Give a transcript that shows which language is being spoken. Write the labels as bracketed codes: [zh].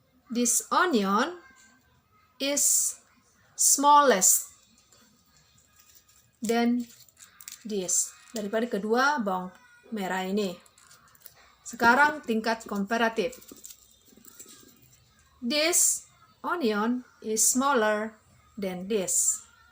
[en] This onion is smallest than this. [id] Daripada kedua bawang merah ini. Sekarang tingkat komparatif. [en] This onion is smaller than this.